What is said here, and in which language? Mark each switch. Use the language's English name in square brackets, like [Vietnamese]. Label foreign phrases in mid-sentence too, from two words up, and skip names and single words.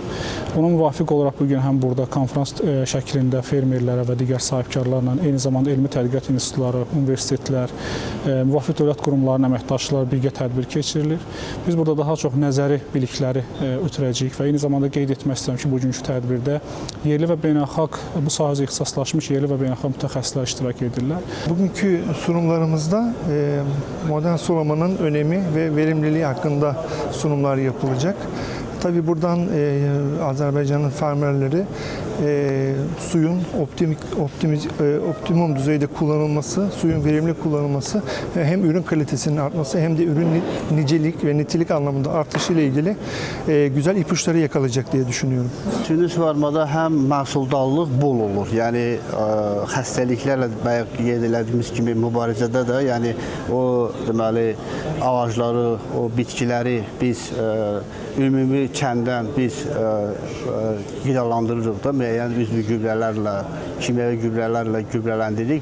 [Azerbaijani] Ona müvafiq olaraq bugün həm burada konferans şəklində fermerlərə və digər sahibkarlarla, eyni zamanda elmi tədqiqat institutları, universitetlər, müvafiq dövlət qurumlarının əməkdaşları birgə tədbir keçirilir. Biz burada daha çox nəzəri bilikləri ötürəcəyik və eyni zamanda qeyd etmək istəyirəm ki, bugünkü tədbirdə yerli və beynəlxalq bu sahəyə ixtisaslaşmış yerli və beynəlxalq mütəxəssislər iştirak edirlər. [Turkish] Bugünkü sunumlarımızda modern sulamanın önemi ve verimliliği hakkında sunumlar yapılacak. Tabii buradan Azerbaycan'ın farmerleri suyun optimum düzeyde kullanılması, suyun verimli kullanılması hem ürün kalitesinin artması hem de ürün nicelik ve nitelik anlamında artışı ile ilgili güzel ipuçları yakalayacak diye düşünüyorum. [Azerbaijani] Süni suvarmada həm məhsuldallıq bol olur. Yəni xəstəliklərlə bayaq qeyd etdiyimiz kimi mübarizədə də, yəni o deməli ağacları, o bitkiləri biz ümumi kəndən biz qidalandırırıq da müəyyən üzvü gübrələrlə, kimyəvi gübrələrlə gübrələndiririk.